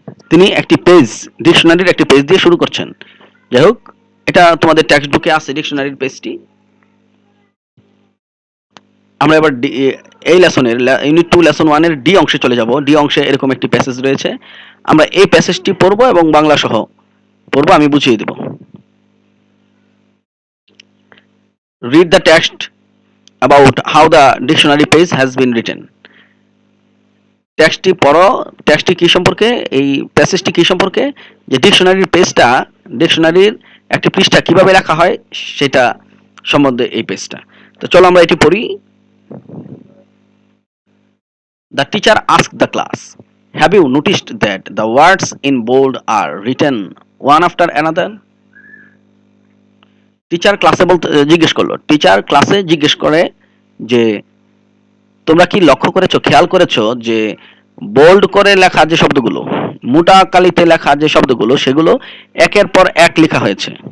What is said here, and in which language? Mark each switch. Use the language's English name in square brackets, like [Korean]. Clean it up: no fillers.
[Bangla] তিনি একটি পেজ, ডিকশনারির একটি পেজ দিয়ে শুরু করছেন। যাই হোক, এটা তোমাদের টেক্সট বুকে আছে ডিকশনারির পেজটি। আমরা এবার এই লেসনের ইউনিট 2 লেসন 1 এর ডি অংশে চলে যাব। ডি অংশে এরকম একটি প্যাসেজ রয়েছে, আমরা এই প্যাসেজটি পড়ব এবং বাংলা সহ পড়ব, আমি বুঝিয়ে দেব। [English] Read the text about how the dictionary page has been written. [Bangla] টেক্সটটি পড়ো, টেক্সটটি কি সম্পর্কে, এই প্যাসেজটি কি সম্পর্কে, যে ডিকশনারির পেজটা, ডিকশনারির একটি পৃষ্ঠা কিভাবে লেখা হয় সেটা সম্বন্ধে এই পেজটা। তো চলো আমরা এটি পড়ি। [English] The teacher asked the class, have you noticed that the words in bold are written one after another? [Bangla] Teacher ক্লাসে জিজ্ঞেস করলো, টিচার ক্লাসে জিজ্ঞেস করে যে তোমরা কি লক্ষ্য করেছো, খেয়াল করেছো যে বোল্ড করে লেখা যে শব্দগুলো, মোটা কালিতে লেখা যে শব্দগুলো, সেগুলো একের পর এক লেখা হয়েছে।